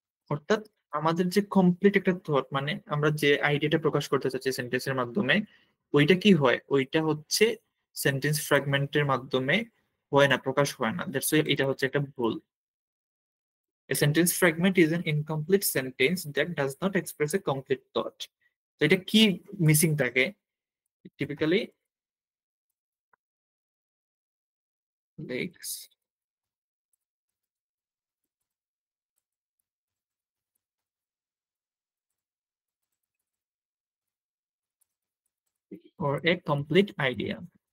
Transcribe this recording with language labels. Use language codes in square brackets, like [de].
[bn] অর্থাৎ আমাদের যে কমপ্লিট একটা থট মানে আমরা যে আইডিয়াটা প্রকাশ করতে চাচ্ছি সেন্টেন্সের মাধ্যমে, ওইটা কি হয়, ওইটা হচ্ছে সেন্টেন্স ফ্র্যাগমেন্টের মাধ্যমে হয় না, প্রকাশ হয় না। দ্যাটস ওয়াই এটা হচ্ছে একটা ভুল। [en] A sentence fragment is an incomplete sentence that does not express a complete thought. [bn] তো এটা কি মিসিং থাকে, typically [en] lakes or a complete idea।